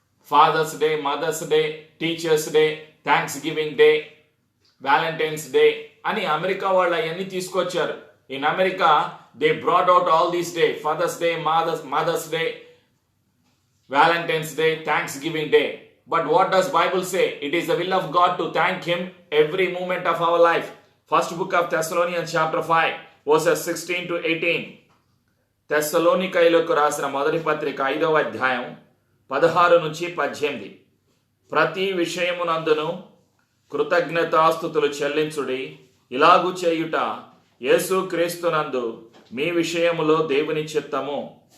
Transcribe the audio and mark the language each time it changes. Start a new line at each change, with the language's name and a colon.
Telugu: Fathers day, mothers day, teachers day, thanks giving day, Valentine's day అని America వాళ్ళు అవన్నీ తీసుకొచ్చారు.
English: In America, they brought out all these days: Father's Day, Mother's Day, Valentine's Day, Thanksgiving Day. But what does Bible say? It is the will of God to thank Him every moment of our life. First book of Thessalonians chapter 5 verses 16 to 18.
Telugu: తెస్సలోనికైలకు రాసిన మొదటి పత్రిక 5వ అధ్యాయం 16 నుంచి 18. ప్రతి విషయమునందును కృతజ్ఞతాస్తుతులు చెల్లించుడి. ఇలాగు చేయుట యేసు క్రీస్తునందు మీ విషయములో దేవుని చిత్తము.